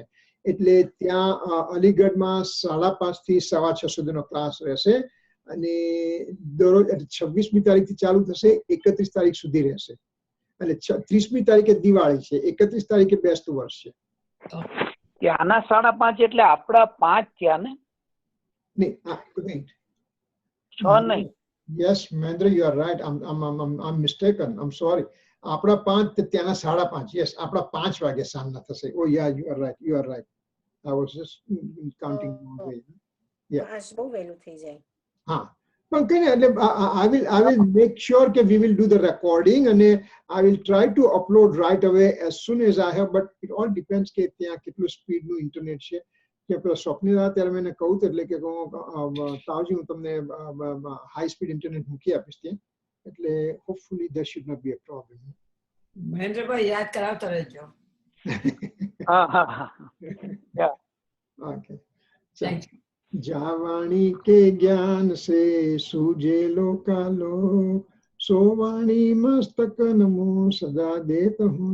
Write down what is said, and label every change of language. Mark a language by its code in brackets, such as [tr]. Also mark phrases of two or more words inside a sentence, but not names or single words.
[gu] એટલે ત્યાં અલીગઢમાં 5:30 થી 6:15 સુધીનો ક્લાસ રહેશે. અને દરરોજ 26મી તારીખથી ચાલુ થશે, 31 તારીખ સુધી રહેશે. એટલે 30મી તારીખે દિવાળી છે, 31 તારીખે બેસતું વર્ષ છે. ત્યાંના 5:30 એટલે આપણા 5 થયા ને? [en] Yes, Mahendra, you are right. I'm mistaken. I'm sorry. [gu] આપણા 5 ત્યાંના 5:30. Yes, આપણા 5 વાગે સાંજના થશે. [en] Oh yeah, you are right. You are right. I was just counting wrong way. Yeah. [gu] બહુ વહેલું થઈ જાય. હા, પણ કઈ નહીં, એટલે [en] I will make sure કે we will do the recording and I will try to upload right away as soon as I have, but it all depends [gu] કે ત્યાં કેટલું સ્પીડનું ઇન્ટરનેટ છે. કે પેલા સ્વપ્નિલ ત્યારે મેં કહું તો એટલે કે તાવજી હું તમને હાઈ સ્પીડ ઇન્ટરનેટ મૂકી આપીશ ત્યાં. એટલે હોપફુલી [en] there should not be a problem. [gu] મહેન્દ્રભાઈ યાદ કરાવતા રહેજો. [en] Okay. [hi] जावाणी के ज्ञान से सूजे लोकालो, सोवाणी मस्तक नमो सदा देत हूं.